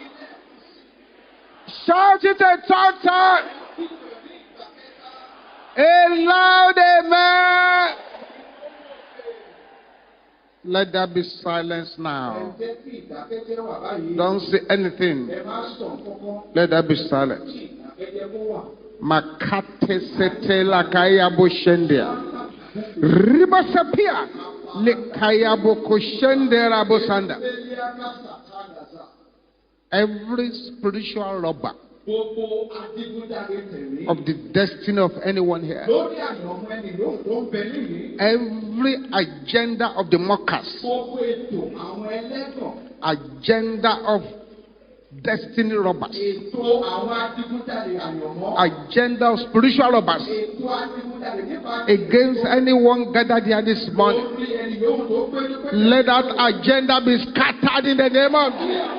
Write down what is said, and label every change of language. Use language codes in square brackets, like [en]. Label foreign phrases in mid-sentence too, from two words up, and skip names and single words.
[en] Shout it a third time. A loud amen. Let there be silence now. Don't say anything. Let there be silence. Makate sete la kaya boshendia. Ribasapia le kaya bokoshendera bosanda. Every spiritual robber of the destiny of anyone here, every agenda of the mockers, agenda of destiny robbers, agenda of spiritual robbers against anyone gathered here this morning, let that agenda be scattered in the name of Jesus.